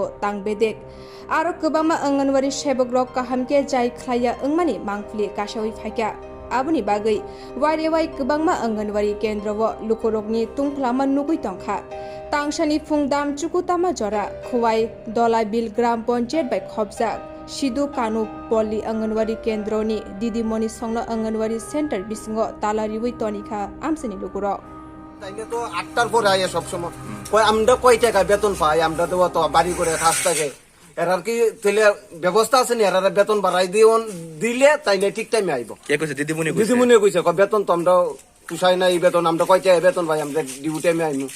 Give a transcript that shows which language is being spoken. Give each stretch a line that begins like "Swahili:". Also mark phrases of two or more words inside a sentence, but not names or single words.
Kok Borok: तां बेदेक आरो गोबांमा अंगनवाड़ी सेबक रग काहामके जाय खलाया अंगमानि मांगफुलि कासावै फायका आबुनि बागै वारेवाय गोबांमा अंगनवाड़ी केन्द्र व लुकरगनि तुंख्लामा नुगै तंखा तांसानि फुं दाम चुकुतामा जरा खवाय दला बिल ग्राम पंचायत बाय खबजा सिदु कानु पल्ली अंगनवाड़ी केन्द्रनि दिदिमणि संग अंगनवाड़ी सेंटर बिसिंग तालारिवै तनिखा आमसेनि लुकुर
Bangla: তাইলে তো 8টার পরে আয় সব সময় কই আমরা কয় টাকা বেতন পাই আমরা তো বাড়ি করে খাস থাকে এরার কি তাইলে ব্যবস্থা আছে নি এরার বেতন বাড়াই দিলে তাইলে ঠিক টাইমে আইবো কে কইছে দিদিমণি কইছে বেতন তো আমরা পুষাই না এই বেতন আমরা কয় টাকা বেতন পাই আমরা
English: duty time
Bangla: আইমু